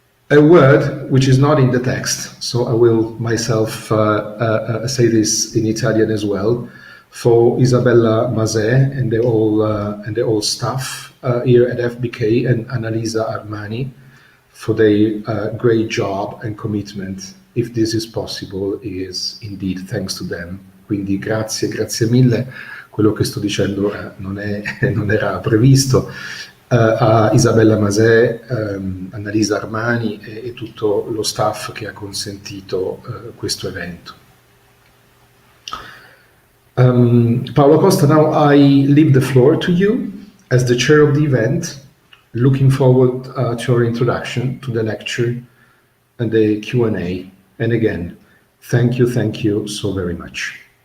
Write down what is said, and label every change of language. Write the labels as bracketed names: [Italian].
[English] A word which is not in the text, so I will myself say this in Italian as well, for Isabella Mazet and the whole staff here at FBK, and Annalisa Armani for their great job and commitment. If this is possible, is indeed thanks to them. [Italian] Quindi grazie mille. Quello che sto dicendo non era previsto. A Isabella Mazet, Annalisa Armani e tutto lo staff che ha consentito questo evento. [English] Paolo Costa, now I leave the floor to you as the chair of the event. Looking forward to your introduction to the lecture and the Q&A. And again, thank you so very much.